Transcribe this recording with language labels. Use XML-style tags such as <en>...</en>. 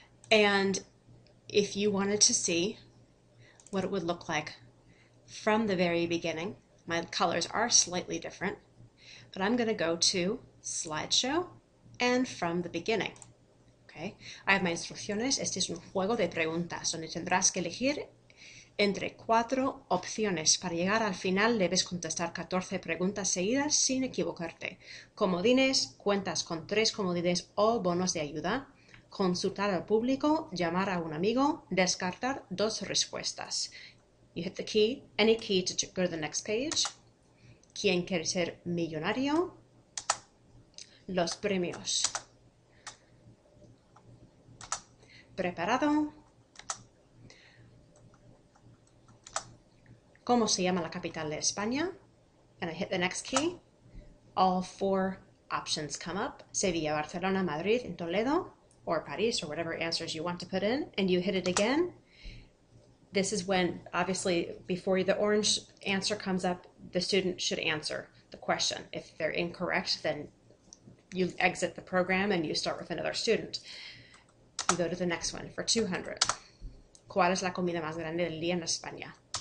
<en>And if you wanted to see what it would look like from the very beginning, my colors are slightly different, but I'm going to go to Slideshow and from the beginning. Okay. I have my instrucciones.</en> <es>Este es un juego de preguntas donde tendrás que elegir entre 4 opciones. Para llegar al final debes contestar 14 preguntas seguidas sin equivocarte. Comodines, cuentas con 3 comodines o bonos de ayuda. Consultar al público, llamar a un amigo, descartar 2 respuestas.</es> <en>You hit the key, any key to go to the next page.</en> <es>Quien quiere ser millonario. Los premios. Preparado. ¿Cómo se llama la capital de España?</es> <en>And I hit the next key. All 4 options come up. Sevilla, Barcelona, Madrid, and Toledo, or Paris, or whatever answers you want to put in, and you hit it again. This is when, obviously, before the orange answer comes up, the student should answer the question. If they're incorrect, then you exit the program and you start with another student. You go to the next one for 200.</en> <es>¿Cuál es la comida más grande del día en España?</es>